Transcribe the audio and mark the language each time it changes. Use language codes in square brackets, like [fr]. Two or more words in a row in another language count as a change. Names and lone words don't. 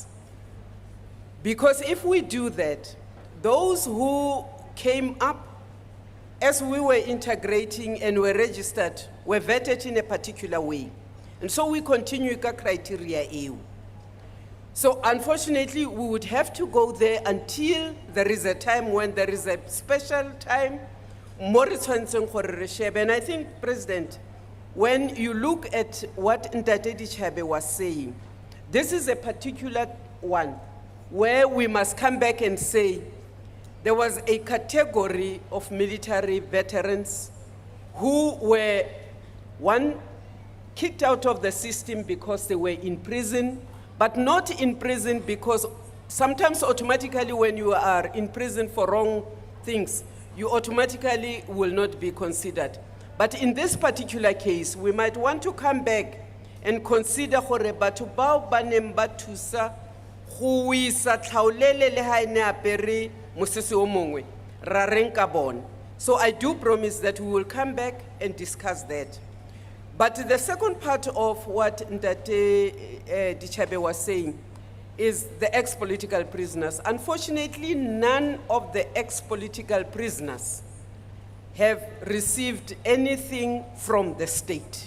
[en] Because if we do that, those who came up as we were integrating and were registered were vetted in a particular way. And so we continue ka criteria EU. So unfortunately, we would have to go there until there is a time when there is a special time. [tn] More tshwantseng gore re shebe. [en] And I think, President, when you look at what Ntate Ditšhabe was saying, this is a particular one where we must come back and say there was a category of military veterans who were, one, kicked out of the system because they were in prison, but not in prison because sometimes automatically when you are in prison for wrong things, you automatically will not be considered. But in this particular case, we might want to come back and consider [tn] gore batho bao ba neng ba thusa go isa tlhaolele le ha ene apere mosese o mongwe ra reng ka bona. [en] So I do promise that we will come back and discuss that. But the second part of what Ntate Ditšhabe was saying is the ex-political prisoners. Unfortunately, none of the ex-political prisoners have received anything from the state.